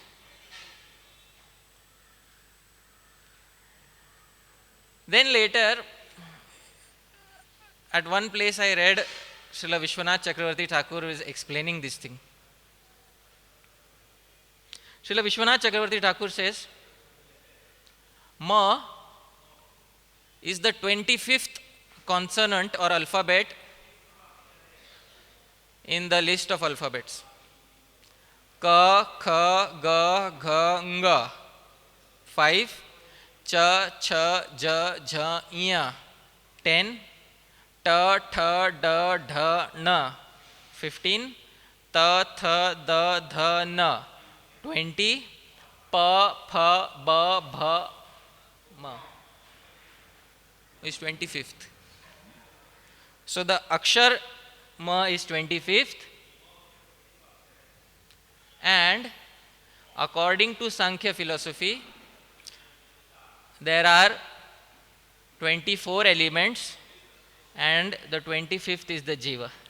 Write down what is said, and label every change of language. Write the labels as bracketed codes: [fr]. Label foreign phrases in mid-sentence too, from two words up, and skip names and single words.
[en] Then later, at one place I read Srila Vishwanath Chakravarti Thakur is explaining this thing. Srila Vishwanath Chakravarti Thakur says, Ma is the 25th consonant or alphabet in the list of alphabets. [sa] Ka, Kha, Ga, Gha, Nga. 5. Cha, Cha, Ja, Jha, Iya. 10. Ta, Tha, Da, Dha, Na. 15. Ta, Tha, Da, Dha, Na. 20. Pa, Pha, Ba, Bha, Ma. [en] Is 25th. So the Akshar Ma is 25th, and according to Sankhya philosophy, there are 24 elements and the 25th is the Jiva.